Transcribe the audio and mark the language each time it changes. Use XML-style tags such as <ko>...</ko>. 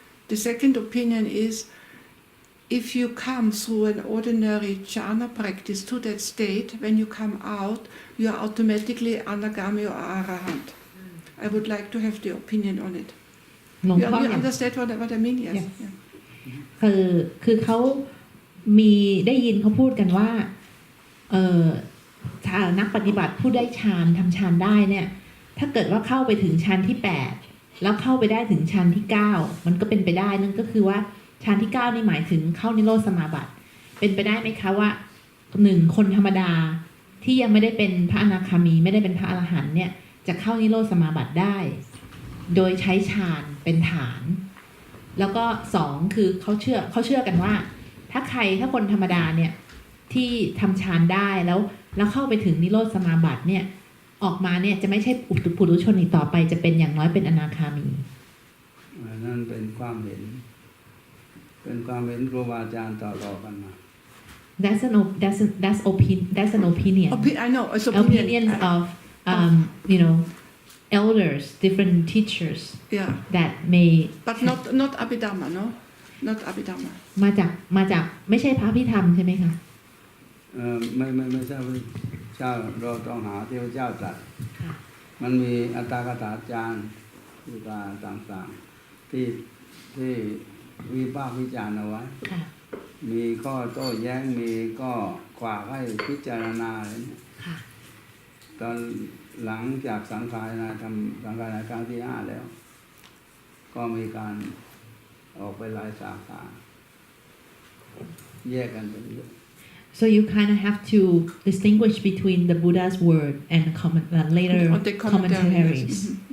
<en>The second opinion is if you come through an ordinary jhana practice to that state, when you come out, you are automatically anagami or arahant. I would like to have the opinion on it.</en> <th>หลวง</th> <en>You</en> <th>พ่ออย่าง</th> <en>understand what I mean? Yes. Yes. Yeah.</en> <th>คือเขามีได้ยินเขาพูดกันว่าถ้านักปฏิบัติผู้ได้ฌานทำฌานได้เนี่ยถ้าเกิดว่าเข้าไปถึงฌานที่8แล้วเข้าไปได้ถึงฌานที่9มันก็เป็นไปได้นั่นก็คือว่าฌานที่9นี่หมายถึงเข้านิโรธสมาบัติเป็นไปได้ไหมคะว่า1คนธรรมดาที่ยังไม่ได้เป็นพระอนาคามีไม่ได้เป็นพระอรหันต์เนี่ยจะเข้านิโรธสมาบัติได้ โดยใช้ฌานเป็นฐานแล้วก็2คือเขาเชื่อกันว่าถ้าคนธรรมดาเนี่ยที่ทำฌานได้แล้วเข้าไปถึงนิโรธสมาบัติเนี่ยออกมาเนี่ยจะไม่ใช่ปุถุชนอีกต่อไปจะเป็นอย่างน้อยเป็นอนาคามี นั่นเป็นความเห็นครูบาอาจารย์ต่อกันมา</th> <en>That's an opinion. I know. It's Opinions of elders, different teachers. Yeah. That may. But not Abhidhamma, no. Not Abhidhamma.</en> <th>มาจากไม่ใช่พระพิธรรมใช่ไหมคะ ไม่ใช่เจ้าเราต้องหาที่พระเจ้าตรัสมันมีอัตถกถาจารย์ที่ต่างๆที่วิพากษ์วิจารณ์เอาไว้มีข้อโต้แย้งมีก็ขวากให้พิจารณาอะไรเนี่ยตอนหลังจากสังขารทำสังขารครั้งที่5แล้วก็มีการออกไปหลายสาขาแยกกันเป็นเยอะ</th> <en>So you kind of have to distinguish between the Buddha's word and later commentaries.</en>